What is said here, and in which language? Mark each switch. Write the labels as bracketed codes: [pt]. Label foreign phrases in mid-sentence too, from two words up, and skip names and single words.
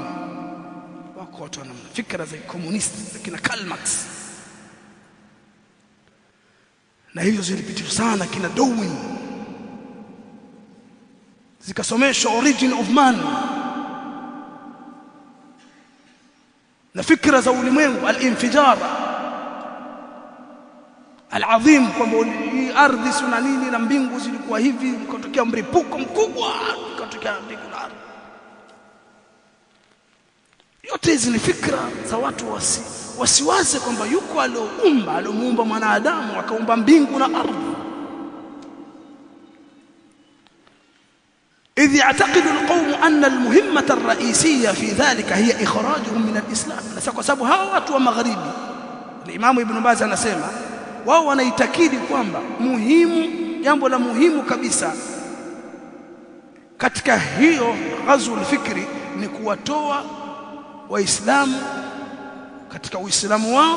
[sw] Wako watu wana fikra za komunisti za kina Karl Marx, na hizo zilipitishwa sana kina Darwin, zikasomeshwa Origin of Man, na fikra za ulimwengu, [ar] الانفجار العظيم, [sw] kwamba hii ardhi sina nini na mbingu zilikuwa hivi, ikatokea mripuko mkubwa, ikatokea mbingu na ardhi. Yote hizi ni fikra za watu wasiwaze kwamba yuko aliomuumba mwanadamu, akaumba mbingu na ardhi. [ar] إذ يعتقد القوم أن المهمة الرئيسية في ذلك هي إخراجهم من الإسلام. [sw] kwa sababu hao watu wa magharibi, Imam Ibn Baz anasema wao wanaitakidi kwamba jambo la muhimu kabisa katika hiyo [ar] غزو الفكر [sw] ni kuwatoa waislamu katika uislamu wao.